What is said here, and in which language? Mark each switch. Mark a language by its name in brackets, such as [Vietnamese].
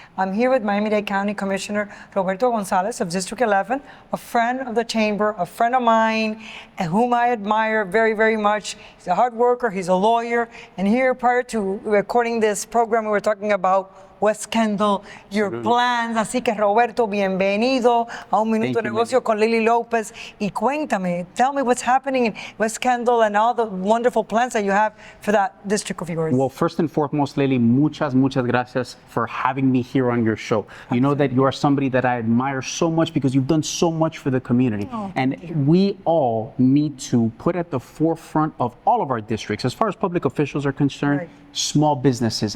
[English] I'm here with Miami-Dade County Commissioner Roberto Gonzalez of District 11, a friend of the Chamber, a friend of mine, and whom I admire very, very much. He's a hard worker, he's a lawyer, and here prior to recording this program, we were talking about West Kendall, your plans. [Spanish] Así que Roberto, bienvenido a Un Minuto de Negocio con Lily Lopez. Y cuéntame, [English] tell me what's happening in West Kendall and all the wonderful plans that you have for that district of yours. Well, first and foremost, Lily, [Spanish] muchas gracias [English] for having me here on your show. You know that you are somebody that I admire so much because you've done so much for the community. And we all need to put at the forefront of all of our districts, as far as public officials are concerned, small businesses.